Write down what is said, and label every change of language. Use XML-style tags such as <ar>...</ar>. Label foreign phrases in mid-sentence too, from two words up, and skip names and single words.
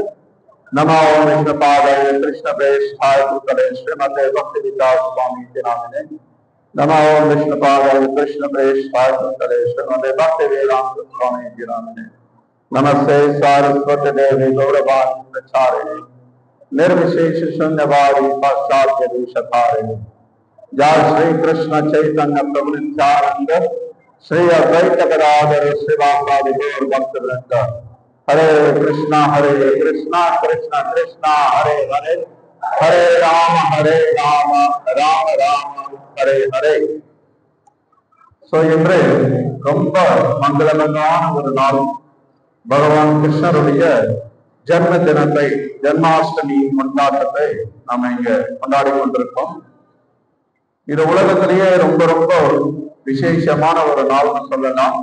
<sa>नमो विष्णु पादाय कृष्ण प्रेष्ठाय भूतले श्रीमते भक्ति विलास स्वामी नामिने. नमो विष्णु पादाय कृष्ण प्रेष्ठाय भूतले श्रीमते भक्ति वेदान्त स्वामी नामिने. नमस्ते सारस्वती देवी गौरवाणी प्रचारिणी निर्विशेष शून्यवादी पाश्चात्य देशधारिणी. या श्री कृष्ण चैतन्य प्रभु नित्यानंद श्री अद्वैत गदाधर श्रीवासादि गौर भक्तवृंद. हरे कृष्णा कृष्णा कृष्णा हरे हरे हरे राम राम राम हरे हरे.</sa> <ta>இன்று ரொம்ப மங்களமான ஒரு நாள். பகவான் கிருஷ்ணருடைய ஜன்ம தினத்தை, ஜன்மாஷ்டமி கொண்டாட்டத்தை நாம இங்க கொண்டாடி கொண்டிருக்கோம். இது உலகத்திலேயே ரொம்ப ரொம்ப விசேஷமான ஒரு நாள்னு சொல்லலாம்.</ta>